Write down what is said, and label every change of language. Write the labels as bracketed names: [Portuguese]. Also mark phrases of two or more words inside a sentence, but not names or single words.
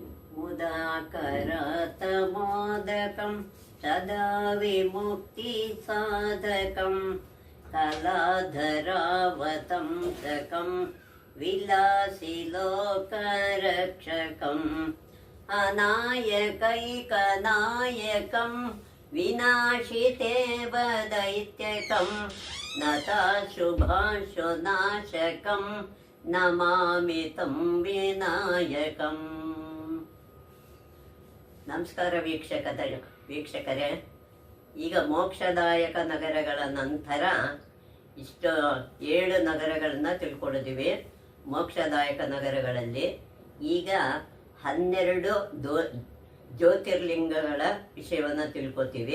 [Sanskrit] मुदाकरतमोदकं सदा विमुक्तिसाधकं कलाधरावतंसकं विलासिलोकरक्षकम् अनायकैकनायकं विनाशितेव दैत्यकं नताशुभाशुनाशकं ನಮಾಮಿ ತಂ ವಿನಾಯಕಂ. [Kannada] ನಮಸ್ಕಾರ ವೀಕ್ಷಕರೇ, ಈಗ ಮೋಕ್ಷದಾಯಕ ನಗರಗಳ ನಂತರ 7 ನಗರಗಳನ್ನ ತಿಳ್ಕೊಂಡಿದ್ದೀವಿ. ಮೋಕ್ಷದಾಯಕ ನಗರಗಳಲ್ಲಿ ಈಗ 12 ಜ್ಯೋತಿರ್ಲಿಂಗಗಳ ವಿಷಯವನ್ನು ತಿಳ್ಕೊತೀವಿ.